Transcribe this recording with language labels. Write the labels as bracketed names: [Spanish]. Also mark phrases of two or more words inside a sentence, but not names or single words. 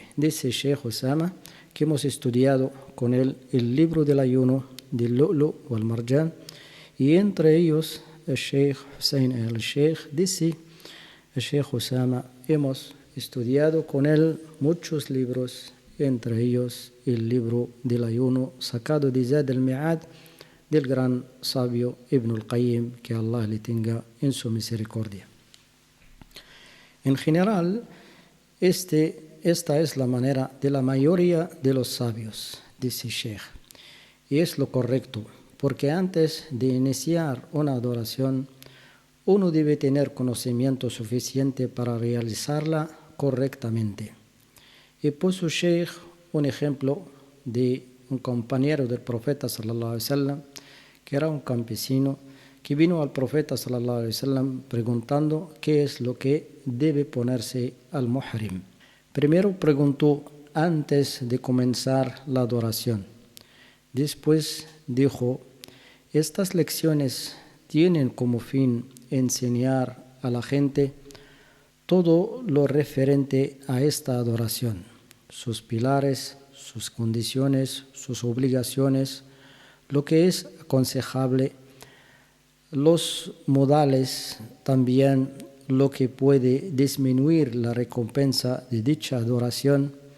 [Spanish] Dice Sheikh Osama que hemos estudiado con él el libro del ayuno del Lu'lu' wal Marjan, y entre ellos el Sheikh Hussein al-Sheikh, dice el Sheikh Osama, hemos estudiado con él muchos libros, entre ellos el libro del ayuno sacado de Zad al-Mi'ad del gran sabio Ibn al-Qayyim, que Allah le tenga en su misericordia. En general, esta es la manera de la mayoría de los sabios, dice Sheikh, y es lo correcto, porque antes de iniciar una adoración, uno debe tener conocimiento suficiente para realizarla correctamente. Y puso Sheikh un ejemplo de un compañero del profeta [Arabic] صلى الله عليه وسلم, [Spanish] que era un campesino, que vino al profeta [Arabic] صلى الله عليه وسلم [Spanish] preguntando qué es lo que debe ponerse al muhrim. Primero preguntó antes de comenzar la adoración. Después dijo: estas lecciones tienen como fin enseñar a la gente todo lo referente a esta adoración, sus pilares, sus condiciones, sus obligaciones, lo que es aconsejable, los modales, también lo que puede disminuir la recompensa de dicha adoración.